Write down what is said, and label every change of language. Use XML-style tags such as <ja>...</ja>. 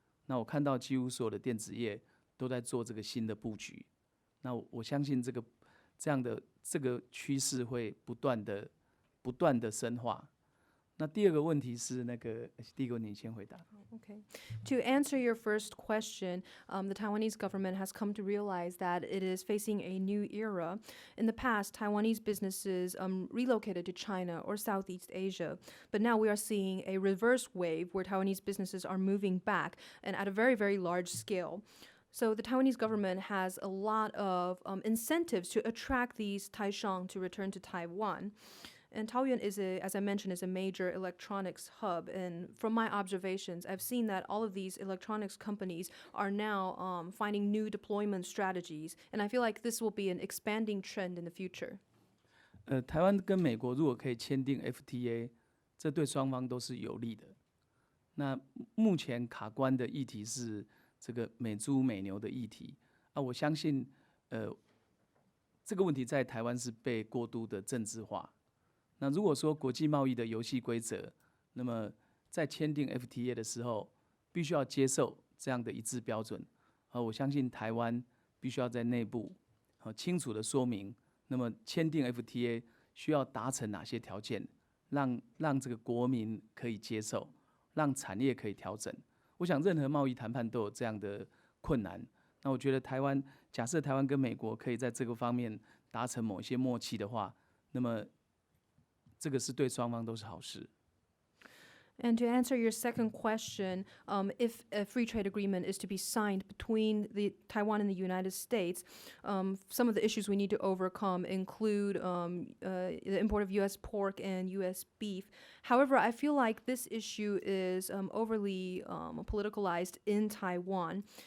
<zh>那我看到几乎所有的电子业都在做这个新的布局，那我相信这样的趋势会不断的深化。那第二个问题是第一个问题你先回答。</zh> <en>Okay. To answer your first question, the Taiwanese government has come to realize that it is facing a new era. In the past, Taiwanese businesses relocated to China or Southeast Asia, but now we are seeing a reverse wave where Taiwanese businesses are moving back and at a very, very large scale. So the Taiwanese government has a lot of incentives to attract these Taishang to return to Taiwan. And Taoyuan as I mentioned, is a major electronics hub. And from my observations, I've seen that all of these electronics companies are now finding new deployment strategies. And I feel like this will be an expanding trend in the future.</en> <zh>台湾跟美国如果可以签订 FTA， 这对双方都是有利的。那目前卡关的议题是这个美猪美牛的议题啊，我相信这个问题在台湾是被过度的政治化。那如果说国际贸易的游戏规则，那么在签订 FTA 的时候，必须要接受这样的一致标准。我相信台湾必须要在内部清楚的说明，那么签订 FTA 需要达成哪些条件，让这个国民可以接受，让产业可以调整。我想任何贸易谈判都有这样的困难。那我觉得假设台湾跟美国可以在这个方面达成某一些默契的话，那么这个是对双方都是好事。</zh> <en>And to answer your second question, if a free trade agreement is to be signed between Taiwan and the United States, some of the issues we need to overcome include the import of U.S. pork and U.S. beef. However, I feel like this issue is overly politicalized in Taiwan.</en>